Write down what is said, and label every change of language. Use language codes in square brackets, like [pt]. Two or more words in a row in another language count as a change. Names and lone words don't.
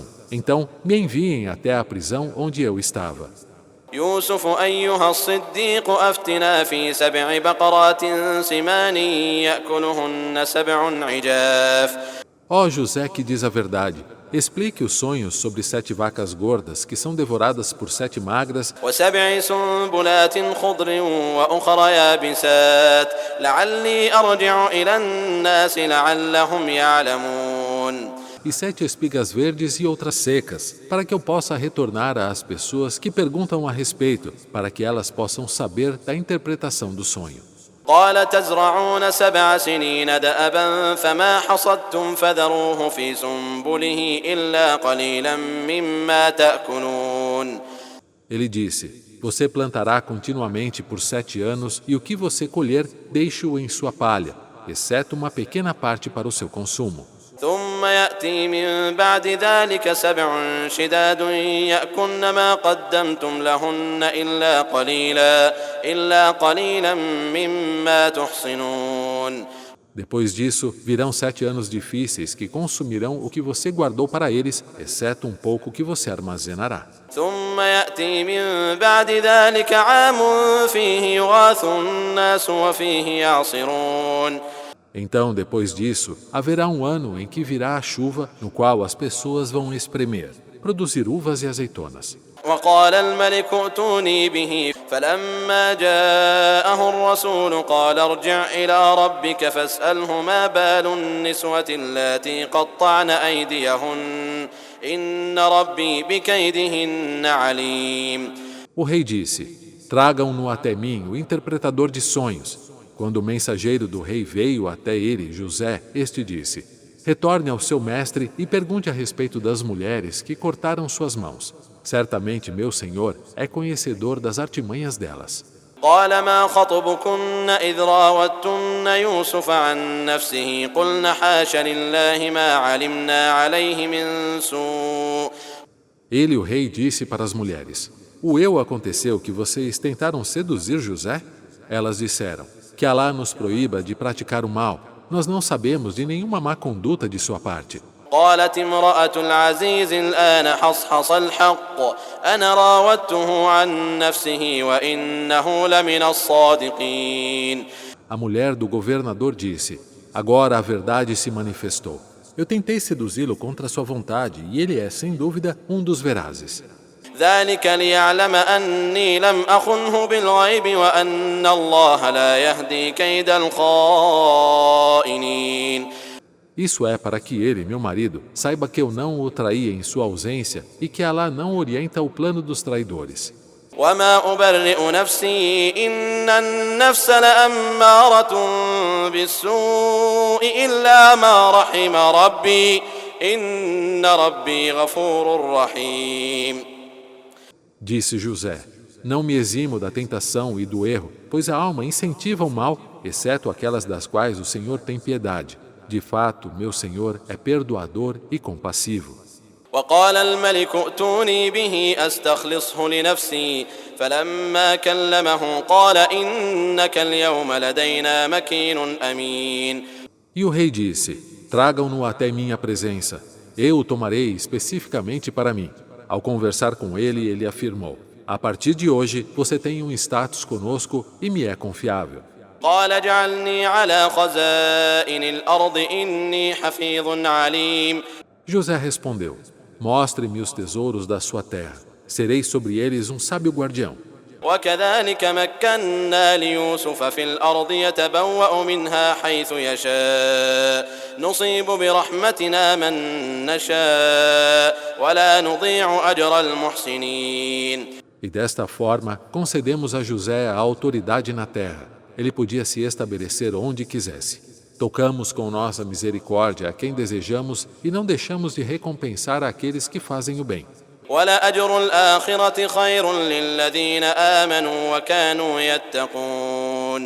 [pt] Então, me enviem até a prisão onde eu estava. [ar] يوسف أيها الصديق أفتنا في 7 بقرات سمان يأكلهن 7 عجاف. [pt] Ó José que diz a verdade, explique os sonhos sobre 7 vacas gordas que são devoradas por 7 magras [ar] و7 سنبلات خضر وأخر يابسات لعلي أرجع إلى الناس لعلهم يعلمون. [pt] e 7 espigas verdes e outras secas, para que eu possa retornar às pessoas que perguntam a respeito, para que elas possam saber da interpretação do sonho. [ar] قال تزرعون 7 سنين دأبا فما حصدتم فذروه في سنبله إلا قليلا مما تأكلون. [pt] Ele disse: Você plantará continuamente por 7 anos e o que você colher, deixe-o em sua palha, exceto uma pequena parte para o seu consumo. [ar] ثم يأتي من بعد ذلك 7 شداد يأكلن ما قدمتم لهن إلا قليلا مما تحصنون. [pt] Depois disso, virão 7 anos difíceis que consumirão o que você guardou para eles, exceto um pouco que você armazenará. [ar] ثم يأتي من بعد ذلك عام فيه يغاث الناس وفيه يعصرون. [pt] Então, depois disso, haverá um ano em que virá a chuva, no qual as pessoas vão espremer, produzir uvas e azeitonas. [ar] وقال الملك ائتوني به فلما جاءه الرسول قال ارجع إلى ربك فاسأله ما بال النسوة اللاتي قطعن أيديهن إن ربي بكيدهن عليم. [pt] O rei disse: Tragam-no até mim, o interpretador de sonhos. Quando o mensageiro do rei veio até ele, José, este disse: Retorne ao seu mestre e pergunte a respeito das mulheres que cortaram suas mãos. Certamente meu senhor é conhecedor das artimanhas delas. [ar] قال ما خطبكن إذ راوتن يوسف عن نفسه قلن حاش لله ما علمنا عليه من سوء. [pt] Ele, o rei, disse para as mulheres: O eu aconteceu que vocês tentaram seduzir José? Elas disseram: Que Alá nos proíba de praticar o mal. Nós não sabemos de nenhuma má conduta de sua parte. [ar] قالت امرأة العزيز الآن حصحص الحق أنا راودته عن نفسه وإنه لمن الصادقين. [pt] A mulher do governador disse: Agora a verdade se manifestou. Eu tentei seduzi-lo contra sua vontade e ele é, sem dúvida, um dos verazes. [ar] ذلك ليعلم أني لم أخنه بالغيب وأن الله لا يهدي كيد الخائنين. [pt] Isso é para que ele, meu marido, saiba que eu não o traí em sua ausência e que Alá não orienta o plano dos traidores. [ar] وما أبرئ نفسي إن النفس لأمارة بالسوء إلا ما رحم ربي إن ربي غفور رحيم. [pt] Disse José: Não me eximo da tentação e do erro, pois a alma incentiva o mal, exceto aquelas das quais o Senhor tem piedade. De fato, meu Senhor é perdoador e compassivo. [ar] وقال الملك ائتوني به أستخلصه لنفسي فلما كلمه قال إنك اليوم لدينا مكين أمين. [pt] E o rei disse: Tragam-no até minha presença. Eu o tomarei especificamente para mim. Ao conversar com ele, ele afirmou: A partir de hoje, você tem um status conosco e me é confiável. [ar] قال اجعلني على خزائن الأرض إني حفيظ عليم. [pt] José respondeu: Mostre-me os tesouros da sua terra. Serei sobre eles um sábio guardião. [ar] وكذلك مكنا ليوسف في الأرض يتبوأ منها حيث يشاء نصيب برحمتنا من نشاء ولا نضيع أجر المحسنين. [pt] E desta forma, concedemos a José a autoridade na terra. Ele podia se estabelecer onde quisesse. Tocamos com nossa misericórdia a quem desejamos e não deixamos de recompensar aqueles que fazem o bem. [ar] ولأجر الآخرة خير للذين آمنوا وكانوا يتقون.